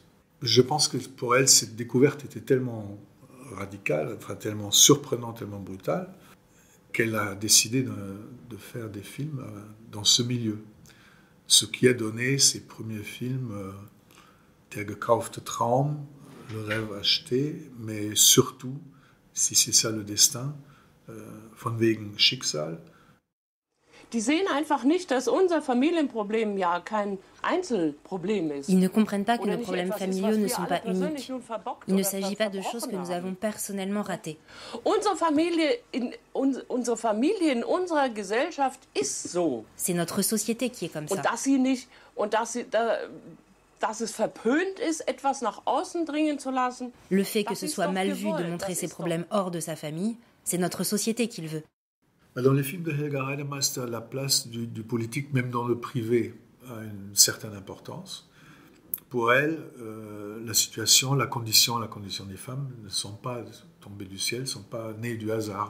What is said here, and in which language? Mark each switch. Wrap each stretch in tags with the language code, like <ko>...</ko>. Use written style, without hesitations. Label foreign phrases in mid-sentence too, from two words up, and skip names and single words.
<fr>Je pense que pour elle, cette découverte était tellement radicale, enfin tellement surprenante, tellement brutale, qu'elle a décidé de faire des films dans ce milieu. Ce qui a donné ses premiers films,</fr> <de>Der gekaufte Traum,</de> <fr>le rêve acheté, mais surtout, si c'est ça le destin,</fr> <de>von wegen Schicksal. Die sehen einfach nicht, dass unser Familienproblem ja kein Einzelproblem ist.</de> <fr>Ils ne comprennent pas que nos problèmes familiaux ne sont pas uniques. Il ne s'agit pas de choses que nous avons personnellement ratées.</fr> <de>Unsere Familie in unserer Gesellschaft ist so.</de> <fr>C'est notre société qui est comme ça.</fr> <de>Dass es verpönt ist, etwas nach außen dringen zu lassen.</de> <fr>Le fait que ce soit mal vu de montrer ses problèmes hors de sa famille, c'est notre société qui le veut. Dans les films de Helga Reidemeister, la place du politique, même dans le privé, a une certaine importance. Pour elle, la situation, la condition des femmes ne sont pas tombées du ciel, ne sont pas nées du hasard.</fr>